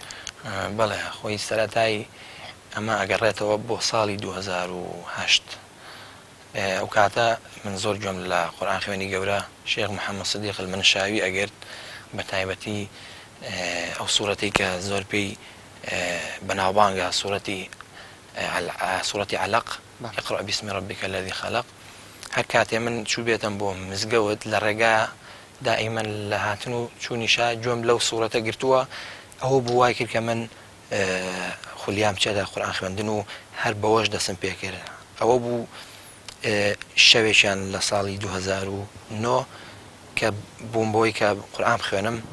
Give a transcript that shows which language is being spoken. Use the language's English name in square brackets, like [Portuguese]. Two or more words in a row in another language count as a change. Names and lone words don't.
[Central Kurdish] بەڵێ، خۆی سەرەتای ئەمە ئەگەڕێتەوە بۆ ساڵی 2008. ئەو کاتە من زۆر گوێم لە قورئان خوێنی گەورە شێخ محەممەد سدیق المنشاوی ئەگرت، بە تایبەتی ئەو سوورەتەی کە زۆر پێی بەناوبانگە، سوورەتی علق، [Arabic] اقرأ باسم ربك الذي خلق. [Central Kurdish] هەر کاتێ من چوو بێتم بۆ مزگەوت لە ڕێگا دائیمەن لە هاتن و چوونیشا گوێم لەو سوورەتە گرتووە، ئەوە بوو وای کرد کە من خولیام چێدا قورئان خوێندن و هەر بەوەش دەسم پێ کرد. ئەوە بوو شەوێکیان لە ساڵی 2009 کە بووم بۆی کە قورئان خوێنم.